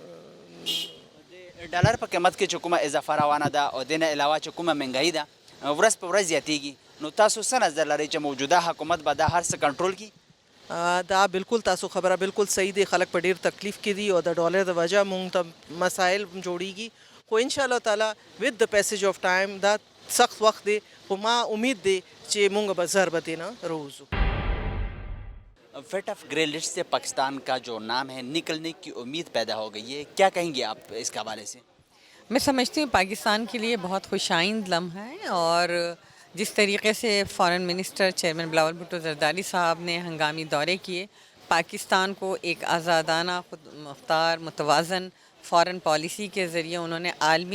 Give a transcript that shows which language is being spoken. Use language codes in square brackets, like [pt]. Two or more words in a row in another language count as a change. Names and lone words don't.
[ps] ډالر په قیمت کې چې کومه اضافه روانه ده او دې نه علاوه چې کومه مهنګایي ده ورځ په ورځ زیاتیږي نو تاسو څه نظر لرئ چې موجوده حکومت به دا هر څه کنټرول کړي دا بالکل تاسو خبره بالکل صحیح دی خلک په ډیر تکلیف کې دي او د ډالر د وجه مونږ ته مسایل جوړیږي خو ان شاء الله تعالی [en] with the passage of time [ps] دا سخت وخت دی خو ما امید دی چې مونږ به زر به دې نه روزو [ur] فٹ آف [en] grey list [ur] سے پاکستان کا جو نام ہے نکلنے کی امید پیدا ہو گئی ہے کیا کہیں گے آپ اس کے حوالے سے میں سمجھتی ہوں پاکستان کے لیے بہت خوش آئند لمحہ ہے اور جس طریقے سے [en] foreign minister [ur] چیئرمین بلاول بھٹو زرداری صاحب نے ہنگامی دورے کیے پاکستان کو ایک آزادانہ خود مختار متوازن [en] foreign policy [ur] کے ذریعے انہوں نے عالمی